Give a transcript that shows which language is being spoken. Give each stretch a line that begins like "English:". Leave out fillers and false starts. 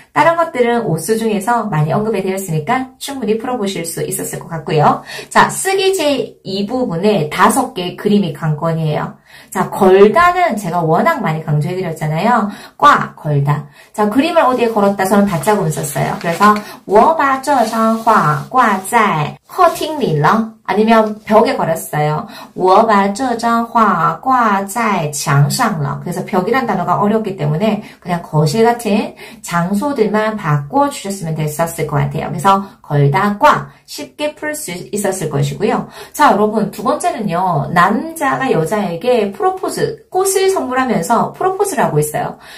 Korean: 다른 것들은 오수 중에서 많이 언급이 되었으니까 충분히 풀어보실 수 있었을 것 같고요. 자, 쓰기제 2부분에 5개의 그림이 관건이에요. 자, 걸다는 제가 워낙 많이 강조해드렸잖아요. 과, 걸다. 자, 그림을 어디에 걸었다? 저는 받자 구문 썼어요. 그래서
Chinese: 我把这张画挂在客厅里了.
Korean: 아니면 벽에 걸었어요.
Chinese: 我把这张画挂在墙上了.
Korean: 그래서 벽이란 단어가 어렵기 때문에 그냥 거실 같은 장소들만 바꿔주셨으면 됐었을 것 같아요. 그래서 걸다, 과 쉽게 풀 수 있었을 것이고요. 자, 여러분 두 번째는요. 남자가 여자에게 프로포즈, 꽃을 선물하면서 프로포즈를 하고 있어요.